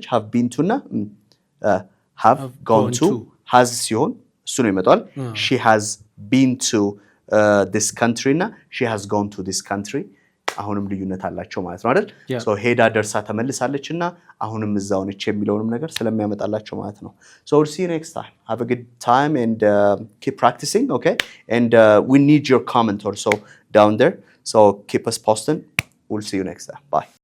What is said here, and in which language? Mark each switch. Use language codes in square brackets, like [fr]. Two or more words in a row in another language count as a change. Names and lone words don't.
[en] have been to [am] እና have gone to has ሲሆን እሱ ነው ይመጣል። [en] she has been to this country [am] እና [en] she has gone to this country [am] አሁንም ልዩነት አላቸው ማለት ነው አይደል? so ሄዳ ደርሳ ተመልሳለችና አሁንም እዛው ነች የሚለውንም ነገር ስለሚያመጣላቸው ማለት ነው። [en] so we'll see you next time. Have a good time and keep practicing okay and we need your comment also down there so keep us posting. We'll see you next time. Bye.